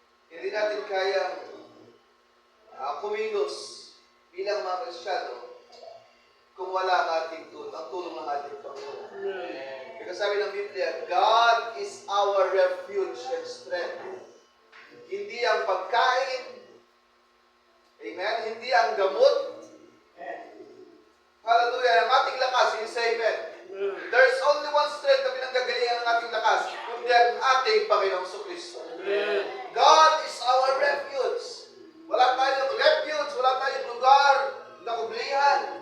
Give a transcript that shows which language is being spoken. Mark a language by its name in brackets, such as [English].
[Filipino] Hindi natin kayang kumilos bilang mga Kristyano kung wala ang ating tulong, ang tulong ng ating Panginoon. Kasi sabi ng Biblia, [English] God is our refuge and strength. [Filipino] Hindi ang pagkain, amen, hindi ang gamot, hallelujah, ang ating lakas, is amen. [English] There's only one strength [Filipino] na pinanggagalingan ng ating lakas, kundi ang ating Panginoong Kristo. [English] God is our refuge. [Filipino] Wala tayong refuge, wala tayong lugar na kublihan.